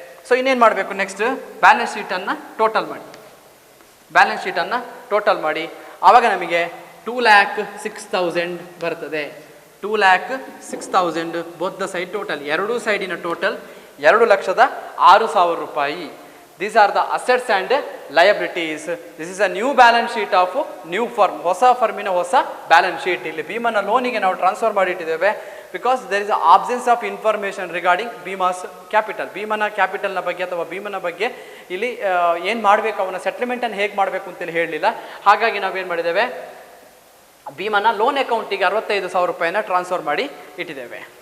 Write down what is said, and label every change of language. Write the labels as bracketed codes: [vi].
[kn] So ಇನ್ನೇನು ಮಾಡಬೇಕು, next balance ಶೀಟನ್ನು total ಮಾಡಿ, ಬ್ಯಾಲೆನ್ಸ್ ಶೀಟನ್ನು ಟೋಟಲ್ ಮಾಡಿ. ಆವಾಗ ನಮಗೆ 2,06,000 ಬರ್ತದೆ. 2,06,000 ಬೋತ್ ದ ಸೈಡ್ ಟೋಟಲ್, ಎರಡೂ ಸೈಡಿನ ಟೋಟಲ್ 2,06,000 ರೂಪಾಯಿ. [en] These are the assets and liabilities. This is a new balance sheet of new firm. [kn] ಹೊಸ ಫರ್ಮಿನ ಹೊಸ ಬ್ಯಾಲೆನ್ಸ್ ಶೀಟ್. ಇಲ್ಲಿ ಭೀಮನ ಲೋನಿಗೆ ನಾವು transfer ಮಾಡಿಟ್ಟಿದ್ದೇವೆ [en] Because there is absence of information regarding Bhima's capital. [kn] ಭೀಮನ ಕ್ಯಾಪಿಟಲ್ನ ಬಗ್ಗೆ ಅಥವಾ ಭೀಮನ ಬಗ್ಗೆ ಇಲ್ಲಿ ಏನು ಮಾಡಬೇಕು, ಅವನ ಸೆಟ್ಲ್ಮೆಂಟನ್ನು ಹೇಗೆ ಮಾಡಬೇಕು ಅಂತೇಳಿ ಹೇಳಲಿಲ್ಲ. ಹಾಗಾಗಿ ನಾವೇನು ಮಾಡಿದ್ದೇವೆ, ಭೀಮನ ಲೋನ್ ಅಕೌಂಟಿಗೆ 65,000 ರೂಪಾಯಿನ ಟ್ರಾನ್ಸ್ಫರ್ ಮಾಡಿ ಇಟ್ಟಿದ್ದೇವೆ.